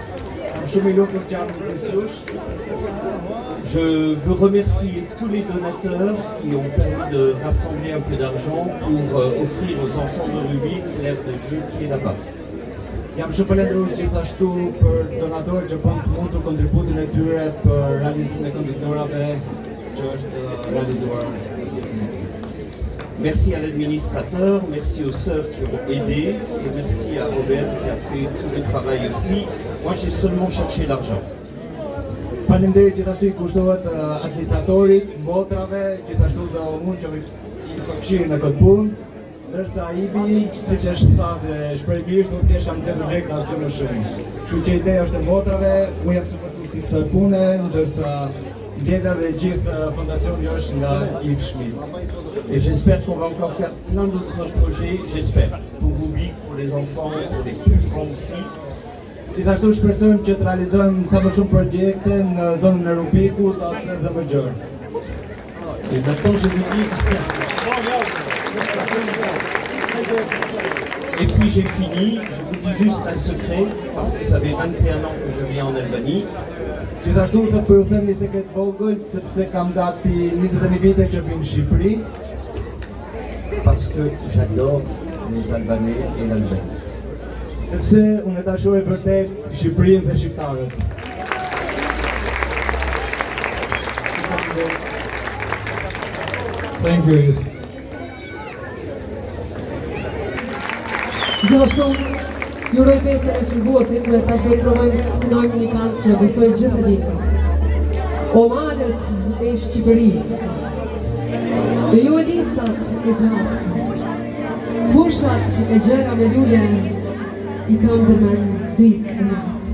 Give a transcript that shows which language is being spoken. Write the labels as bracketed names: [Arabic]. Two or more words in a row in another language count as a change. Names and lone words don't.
[French] Je veux remercier tous les donateurs qui ont permis de rassembler un peu d'argent pour offrir aux enfants de Rubik l'aire de jeu qui est là-bas. [Albanian] Jam shumë falendërues gjithashtu për donatorët që bën të mundur kontributin e tyre për realizimin e kondicionave që është realizuar. [French] Merci à l'administrateur, merci aux sœurs qui ont aidé et merci à Robert qui a fait tout le travail aussi. Moi j'ai seulement cherché l'argent. [Albanian] Faleminderit gjithashtu i kushtohet administratorit, motrave, gjithashtu dhe unë që i përfshirë në këtë punë, ndërsa Ibi, siç është thënë shprehimisht, do thjesht jam dhënë lek asgjë më shumë. Kështu që ideja është e motrave, unë jam supportues i kësaj pune, ndërsa ndjeta dhe gjithë fondacioni është nga Yves Schmidt. [French] Et j'espère qu'on va encore faire plein d'autres projets, j'espère, pour Rubik, pour les enfants, pour les plus grands aussi. [Albanian] Gjithashtu shpresojmë që të realizojmë sa më shumë projekte në zonën e Rubikut ose edhe më gjerë. [French] Et maintenant je vous dis... Et puis j'ai fini, je vous dis juste un secret, parce que ça fait 21 ans que je viens en Albanie. [Albanian] Gjithashtu thot po ju them një sekret vogël sepse kam gati 21 vite që vim në Shqipëri. [French] Parce que j'adore les Albanais et l'Albanie. [Albanian] Sepse unë e dashuroj vërtet Shqipërinë dhe shqiptarët. [English] Thank you. [Albanian] Gjithashtu, ju uroj festën e shërbuesit dhe tash do të provojmë të këndojmë një këngë që besoj gjithë e dini. O malët e Shqipërisë, dhe ju elisat e gjatë, fushat e gjera me lule, i kam tërmen ditë e natë.